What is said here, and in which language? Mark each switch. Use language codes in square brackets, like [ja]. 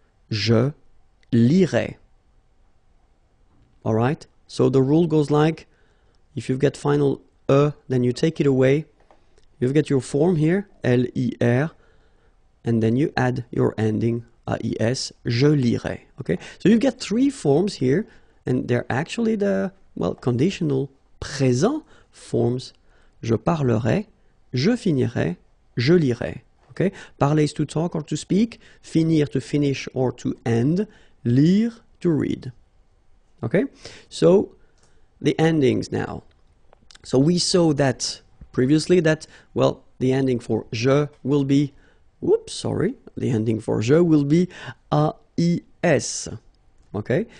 [fr] Je lirai. [en] All right, so the rule goes like, if you've got final then you take it away. You've got your form here, L-I-R, and then you add your ending, A-I-S, je lirai. Okay, so you've got 3 forms here, and they're actually the, well, conditional présent forms. [fr] Je parlerai, je finirai, je lirai. [en] Okay, parler is to talk or to speak, finir to finish or to end, lire to read. Okay, so the endings now. So we saw that previously that, well, the ending for je will be, the ending for je will be AIS, okay?